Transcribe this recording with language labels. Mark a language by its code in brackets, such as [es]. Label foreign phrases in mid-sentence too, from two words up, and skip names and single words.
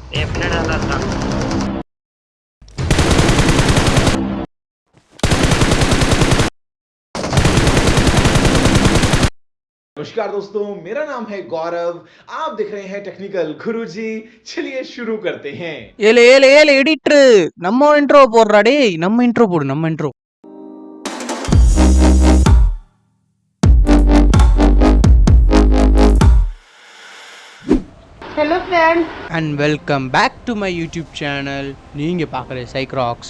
[ta] பின்னாடி நல்லா இருக்கான். [hi] नमस्कार दोस्तों, मेरा नाम है गौरव। आप देख रहे हैं टेक्निकल गुरुजी। चलिए शुरू करते हैं। [ta] ஏலே ஏலே ஏலே எடிட்ரு நம்ம இன்ட்ரோ போடுறா டேய். நம்ம இன்ட்ரோ போடு, நம்ம இன்ட்ரோ. [en] Hello friends and welcome back to my YouTube channel. [ta] நீங்கள் பார்க்குற [en] சைக்ராக்ஸ்.